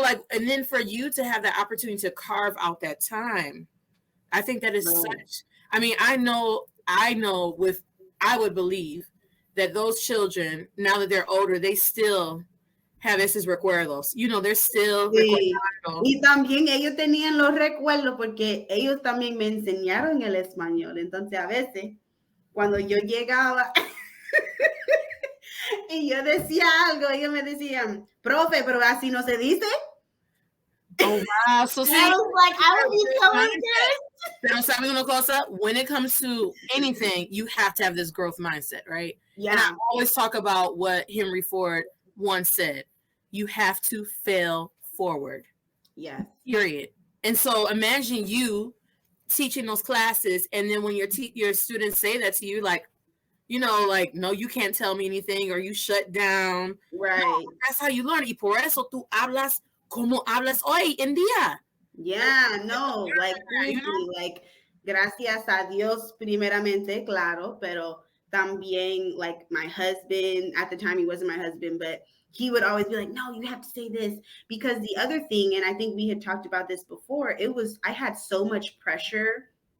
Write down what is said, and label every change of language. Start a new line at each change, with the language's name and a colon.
English: And then for you to have the opportunity to carve out that time, I think that is such, I mean, I would believe that those children, now that they're older, they still have
Spanish: esos recuerdos.
English: They're still recordando.
Spanish: Y también ellos tenían los recuerdos porque ellos también me enseñaron el español. Entonces, a veces, cuando yo llegaba y yo decía algo, ellos me decían, profe, pero así no se dice.
English: Oh, wow. So see, I was like, I would be so embarrassed.
Spanish: Pero sabe una cosa,
English: when it comes to anything, you have to have this growth mindset, right? Yeah. And I always talk about what Henry Ford once said. You have to fail forward. Yeah. Period. And so imagine you teaching those classes, and then when your students say that to you, like, no, you can't tell me anything, or you shut down. Right. No, that's how you learn.
Spanish: Y por eso tú hablas como hablas hoy en día.
English: Yeah, no, like, like,
Spanish: gracias a Dios primeramente, claro, pero también,
English: like, my husband, at the time he wasn't my husband, but he would always be like, no, you have to say this, because the other thing, and I think we had talked about this before, I had so much pressure